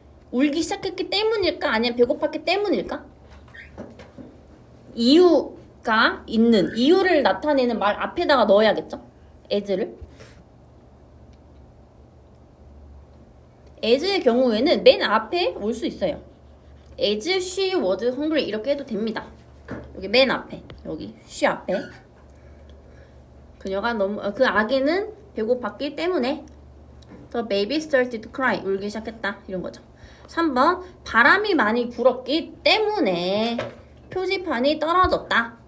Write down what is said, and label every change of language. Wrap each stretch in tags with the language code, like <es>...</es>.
<ko>울기 시작했기 때문일까? 아니면 배고팠기 때문일까? 이유가 있는, 이유를 나타내는 말 앞에다가 넣어야겠죠? as를. as의 경우에는 맨 앞에 올 수 있어요.</ko> <en>as she was hungry</en> <ko>이렇게 해도 됩니다. 여기 맨 앞에, 여기 she 앞에. 그녀가 그 아기는 배고팠기 때문에</ko> <en>the baby started to cry</en> <ko>울기 시작했다. 이런 거죠. 3번 바람이 많이 불었기 때문에 표지판이 떨어졌다.</ko>